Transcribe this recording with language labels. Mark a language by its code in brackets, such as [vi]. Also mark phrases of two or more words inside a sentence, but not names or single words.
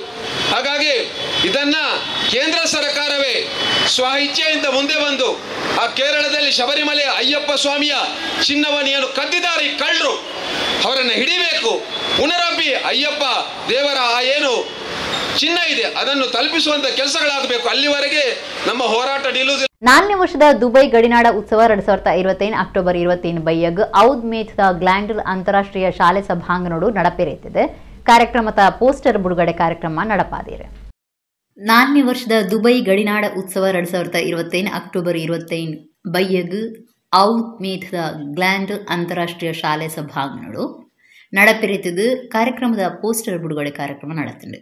[kn] ಹಾಗಾಗಿ ಇದನ್ನ ಕೇಂದ್ರ ಸರ್ಕಾರವೇ ಸ್ವ ಇಚ್ಛೆಯಿಂದ ಮುಂದೆ ಬಂದು ಆ ಕೇರಳದಲ್ಲಿ ಶಬರಿಮಲೆ ಅಯ್ಯಪ್ಪ ಸ್ವಾಮಿಯ ಚಿನ್ನವನ್ನು ಏನು ಕದ್ದಿದ್ದಾರೆ ಕಳ್ಳರು, ಅವರನ್ನು ಹಿಡಿಬೇಕು. ಪುನರಬ್ಬಿ ಅಯ್ಯಪ್ಪ ದೇವರ ಆ ಏನು ಚಿನ್ನ ಇದೆ ಅದನ್ನು ತಲುಪಿಸುವಂತ ಕೆಲಸಗಳಾಗಬೇಕು. ಅಲ್ಲಿವರೆಗೆ ನಮ್ಮ ಹೋರಾಟ ನಿಲ್ಲುವುದಿಲ್ಲ. [tcy] 4ನೇ ವರ್ಷದ ದುಬೈ ಗಡಿನಾಡ ಉತ್ಸವ 2025 ಅಕ್ಟೋಬರ್ 21 ಬೈಯಗ್ ಔದ್ ಮೇಥ್ದ ಗ್ಲಾಂಡರ್ ಅಂತಾರಾಷ್ಟ್ರೀಯ ಶಾಲೆ ಸಭಾಂಗಣಡು ನಡಪೇರೆತ್ತಿದೆ. ಕಾರ್ಯಕ್ರಮದ ಪೋಸ್ಟರ್ ಬಿಡುಗಡೆ ಕಾರ್ಯಕ್ರಮ ನಡಪಾದಿದೆ. 4ನೇ ವರ್ಷದ ದುಬೈ ಗಡಿನಾಡ ಉತ್ಸವ 2025 ಅಕ್ಟೋಬರ್ 21 ಬೈಯಗ್ ಔದ್ ಮೇಥ್ದ ಗ್ಲಾಂಡರ್ ಅಂತಾರಾಷ್ಟ್ರೀಯ ಶಾಲೆ ಸಭಾಂಗಣಡು ನಡಪೇರೆತ್ತಿದ್ದು ಕಾರ್ಯಕ್ರಮದ ಪೋಸ್ಟರ್ ಬಿಡುಗಡೆ ಕಾರ್ಯಕ್ರಮ ನಡೆತಿದೆ.